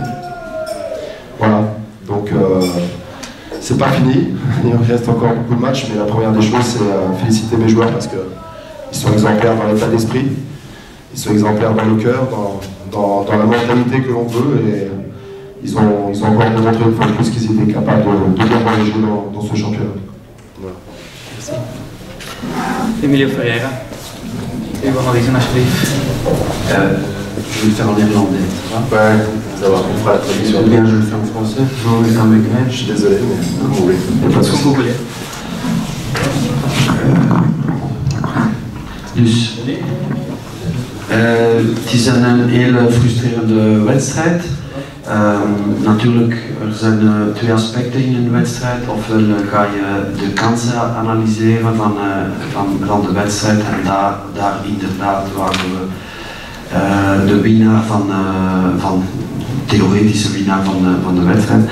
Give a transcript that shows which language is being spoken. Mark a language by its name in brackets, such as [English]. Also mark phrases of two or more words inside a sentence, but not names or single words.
[French] Voilà, donc c'est pas fini, il reste encore beaucoup de matchs, mais la première des choses c'est féliciter mes joueurs parce qu'ils sont exemplaires dans l'état d'esprit, ils sont exemplaires dans le cœur, dans la mentalité que l'on veut, et ils ont encore démontré une fois de plus qu'ils étaient capables de bien voyager dans ce championnat. Voilà. Merci. [Dutch] Emilio Ferreira, uw analyse alsjeblieft. [French] Je vais le faire en néerlandais, ça va? Ouais, ça va, on fera la traduction. Ou bien je le fais en français? Non, mais ça m'égrène. Je suis désolé, mais comme vous voulez. Pas de souci. [Dutch] Dus, het is een hele frustrerende wedstrijd. Natuurlijk, er zijn 2 aspecten in een wedstrijd. Ofwel ga je de kansen analyseren van de wedstrijd en daar inderdaad waren we de winnaar van theoretische winnaar van de wedstrijd.